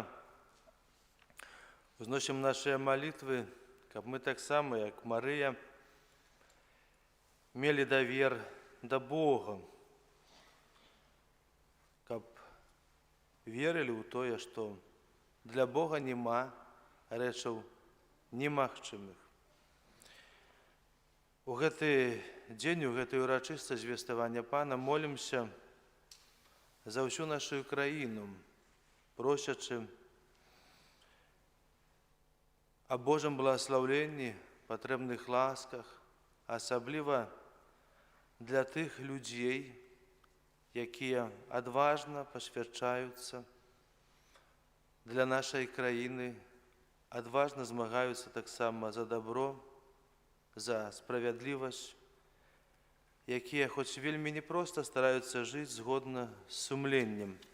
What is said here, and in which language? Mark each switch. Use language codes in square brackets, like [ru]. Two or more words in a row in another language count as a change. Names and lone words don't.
[uk] Узносимо наші молитви, щоб ми так само, як Марія, мали довір до Бога, щоб вірили у те, що для Бога нема речей немагчимих. [be] У гэты дзень, у гэтае урачыстае звестваванне Пана молімся за всю нашу краіну, просячы о Божым благословенні, патрэбных ласках, асабліва для тых людзей, якія адважна пасвячаюцца для нашай краіны, адважна змагаюцца таксама за добро, за справядлівасць, якія хоць вельмі непроста стараюцца жыць згодна з сумленнем.